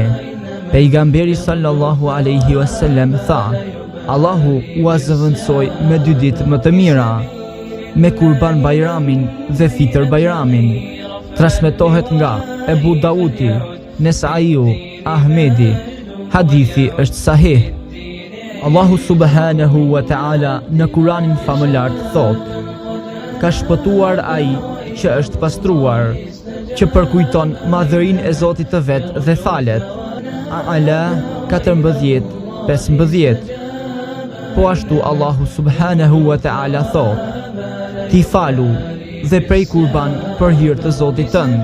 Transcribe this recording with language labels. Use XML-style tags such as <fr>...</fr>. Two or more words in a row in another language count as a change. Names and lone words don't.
<sq>Pejgamberi</sq> <ar>صلى الله عليه وسلم</ar> <sq>tha: Allahu u azëvendësoi me 2 ditë më të mira, me Kurban Bajramin dhe Fitr Bajramin. Transmetohet nga Ebu Dauti, Nesaiu, Ahmedi. Hadithi është sahih. Allahu</sq> <ar>سبحانه وتعالى</ar> <sq>në Kuranin famëlar thot: ka shpëtuar ai që është pastruar, që përkujton madhërinë e Zotit të vet dhe falet. A'la 14:15. Po ashtu Allahu</sq> <ar>سبحانه وتعالى</ar> <sq>thot: ti falu dhe prej kurban për hir të Zotit tënd.</sq>